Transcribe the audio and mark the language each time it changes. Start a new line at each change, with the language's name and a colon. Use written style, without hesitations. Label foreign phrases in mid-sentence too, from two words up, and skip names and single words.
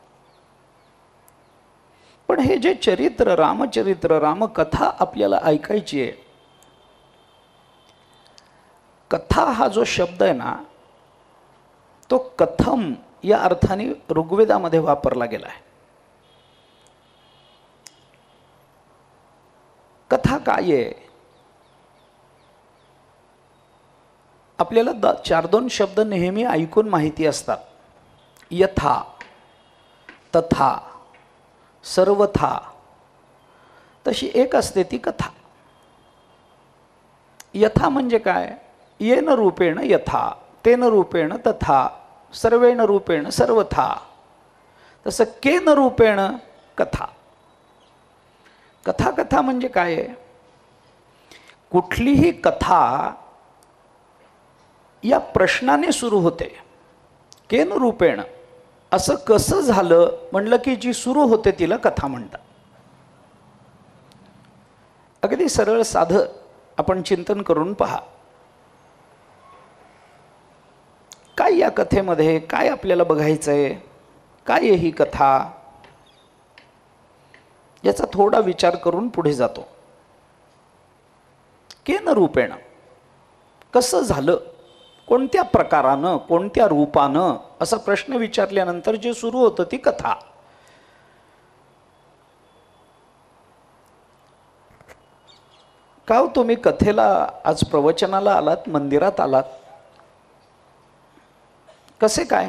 Marathi: पण हे जे चरित्र, रामचरित्र, रामकथा आपल्याला ऐकायची आहे, कथा हा जो शब्द आहे ना, तो कथम या अर्थाने ऋग्वेदामध्ये वापरला गेला आहे। कथा काय आहे? आपल्याला 4-2 शब्द नेहमी ऐकून माहिती असतात।
Sanskrit: यथा, तथा, सर्वथा,
Marathi: तशी एक असते ती कथा। यथा म्हणजे काय?
Sanskrit: येन रूपेण यथा, तेन रूपेण तथा, सर्वेण रूपेण सर्वथा। तसं केन रूपेण कथा।
Marathi: कथा कथा म्हणजे काय आहे? कुठलीही कथा या प्रश्नाने सुरू होते।
Sanskrit: केन रूपेण,
Marathi: असं कसं झालं म्हणलं की जी सुरू होते तिला कथा म्हणतात। अगदी सरळ साधं आपण चिंतन करून पहा, काय या कथेमध्ये काय आपल्याला बघायचंय? काय आहे ही कथा? याचा थोडा विचार करून पुढे जातो।
Sanskrit: केन रूपेण,
Marathi: कसं झालं, कोणत्या प्रकारानं, कोणत्या रूपानं, असा प्रश्न विचारल्यानंतर जे सुरू होतं ती कथा। का हो तुम्ही कथेला आज प्रवचनाला आलात, मंदिरात आलात, कसे काय?